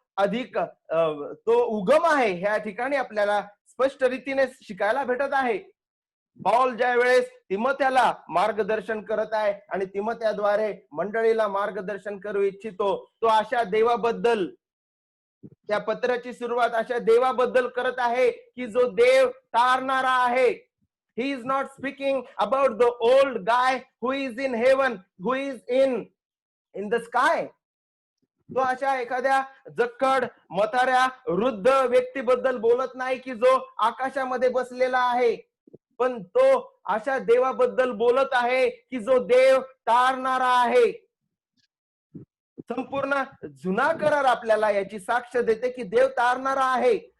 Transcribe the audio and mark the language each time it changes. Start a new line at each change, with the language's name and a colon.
Marathi: अधिक तो उगम आहे ह्या ठिकाणी आपल्याला स्पष्ट रीतीने शिकायला भेटत आहे. पौल ज्या वेळेस तिमोथ्याला मार्गदर्शन करत आहे आणि तिमोथ्याद्वारे मंडळीला मार्गदर्शन करू इच्छितो, तो अशा देवाबद्दल, त्या पत्राची सुरुवात अशा देवाबद्दल करत आहे की जो देव तारणारा आहे.
English: He is not speaking about the old guy who is in heaven, who is in the sky.
Marathi: तो अशा एखाद्या जक्कड म्हाताऱ्या वृद्ध व्यक्तीबद्दल बोलत नाही की जो आकाशामध्ये बसलेला आहे, पण तो अशा देवाबद्दल बोलत आहे की जो देव तारणारा आहे. संपूर्ण जुना करार आपल्याला याची साक्ष देते की देव तारणारा आहे.